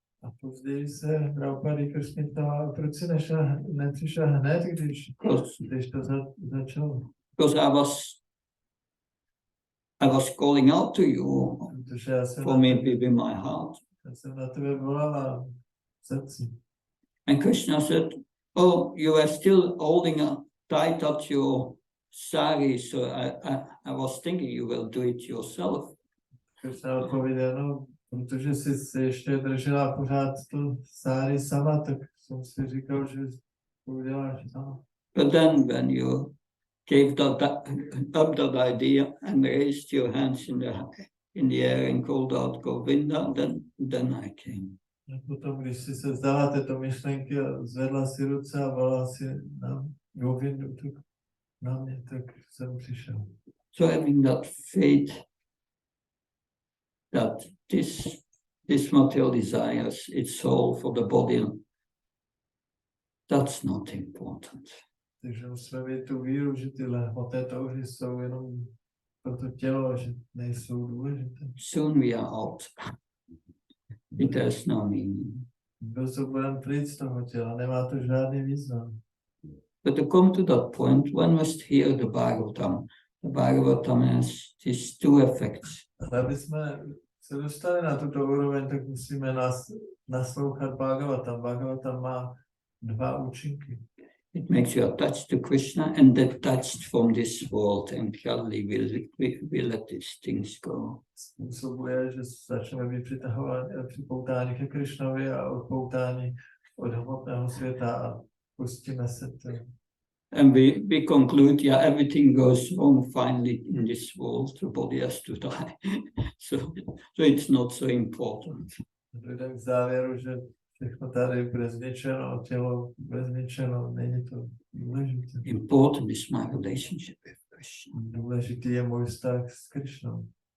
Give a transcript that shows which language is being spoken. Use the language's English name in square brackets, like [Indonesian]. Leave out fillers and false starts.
[Czech] A později se Draupadi Krishna ptala, proč si nepřišel hned, když to začalo. [English] Because I was calling out to you for me with my heart. [Czech] Já jsem na tebe volala v srdci. [English] And Krishna said, oh, you are still holding tight at your sari, so I was thinking you will do it yourself. [Czech] Krishna odpověděl, no, protože jsi se ještě držela pořád tu sáry sama, tak jsem si říkal, že to uděláš sama. [English] But then when you gave up that idea and raised your hands in the air and called out Govinda, then I came. [Czech] A potom, když jsi se vzdala této myšlenky a zvedla si ruce a volala si na Govindu, na mě, tak jsem přišel. [English] So having that faith that this material desires, it's all for the body, that's not important. [Czech] Takže musíme mít tu víru, že tyhle hmoté touhy jsou jenom pro to tělo, že nejsou důležité. [English] Soon we are out. It has no meaning. [Czech] Brzo budeme pryč z toho těla, nemá to žádný význam. [English] But to come to that point, one must hear the Bhagavatam. The Bhagavatam has these two effects. [Czech] Aby jsme se dostali na tuto úroveň, tak musíme naslouchat Bhagavatam. Bhagavatam má dva účinky. [English] It makes you attached to Krishna and detached from this world, and gradually we let these things go. [Czech] Způsobuje, že začneme být připoutáni ke Krishnovi a odpoutáni od hmotného světa a pustíme se to. [English] And we conclude, yeah, everything goes wrong finally in this world, the body has to die. so it's not so important. [Czech] Dojdeme k závěru, že všechno tady bude zničeno, tělo bude zničeno, není to důležité. [English] Important is my relationship with Krishna. [Czech] Důležitý je můj vztah s Krishnou.